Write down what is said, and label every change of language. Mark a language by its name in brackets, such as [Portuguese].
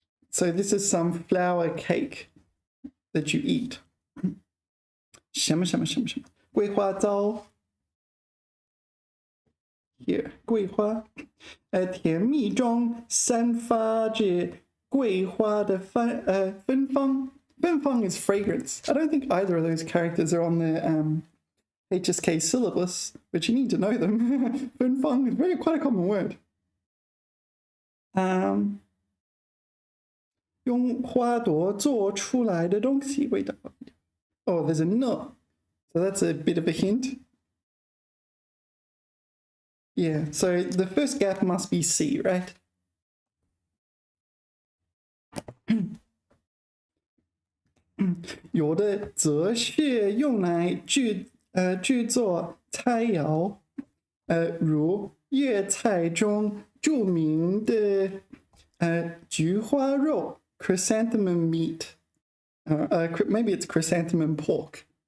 [English] So this is some flour cake that you eat. [Chinese] 什么什么什么什么桂花糕 Here 桂花甜蜜中散发着桂花的芬芳 芬芳 [English] is fragrance. I don't think either of those characters are on the HSK syllabus, but you need to know them. 芬芳 is quite a common word. [Chinese] 用花朵做出来的东西味道 [English] Oh, there's a no. So that's a bit of a hint. Yeah, so the first gap must be C, right? [Chinese] 有的则是用来制作菜肴，如粤菜中著名的菊花肉 [English] chrysanthemum meat. Maybe it's chrysanthemum pork.